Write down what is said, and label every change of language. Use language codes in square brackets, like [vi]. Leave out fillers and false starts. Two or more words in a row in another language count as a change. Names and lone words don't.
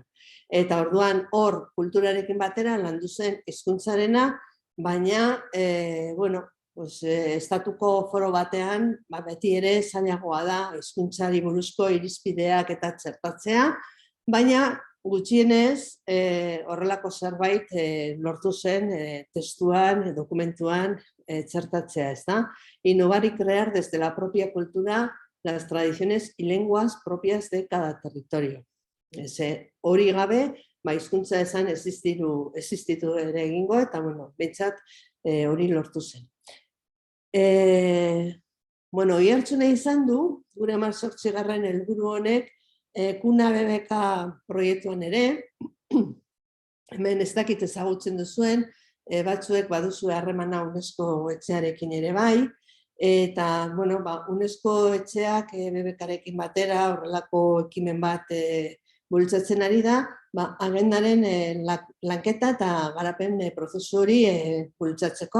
[eu] Eta orduan hor kulturarekin batera landu zen hizkuntzarena, baina, estatuko foro batean beti ere zailagoa da hizkuntzari buruzko irizpideak eta txertatzea, baina gutxienez horrelako zerbait lortu zen testuan, dokumentuan txertatzea, ezta? [es] Innovar y crear desde la propia cultura las tradiciones y lenguas propias de cada territorio. [eu] Hori gabe, hizkuntza esan existitu ere egingo, eta behintzat hori lortu zen. Oihartzuna izan du, gure 18. helburu honek, Kuna BBK proiektuan ere, hemen ez dakit ezagutzen duzuen, batzuek baduzue harremana UNESCO etxearekin ere bai, eta UNESCO etxeak BBK-rekin batera horrelako ekimen bat bultzatzen ari da, agendaren lanketa eta garapen prozesu hori bultzatzeko.